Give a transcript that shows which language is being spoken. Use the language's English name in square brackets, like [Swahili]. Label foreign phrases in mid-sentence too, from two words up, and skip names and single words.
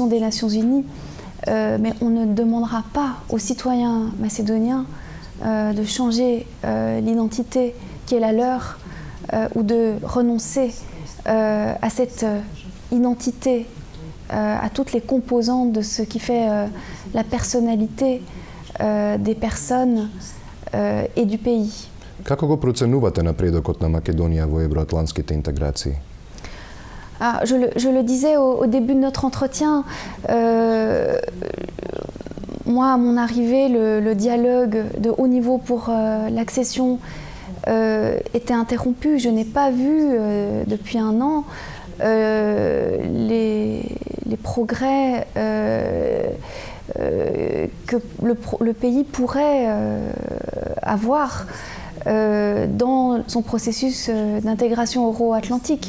[French] des Nations Unies, mais on ne demandera pas aux citoyens macédoniens de changer l'identité qui est la leur ou de renoncer à cette identité, à toutes les composantes de ce qui fait la personnalité des personnes et du pays. [Macedonian] Како го проценувате напредокот на Македонија во евроатлантските интеграции? [French] Je le disais au début de notre entretien, moi à mon arrivée, le dialogue de haut niveau pour l'accession était interrompu. Je n'ai pas vu depuis un an les progrès que le pays pourrait avoir dans son processus d'intégration euro-atlantique.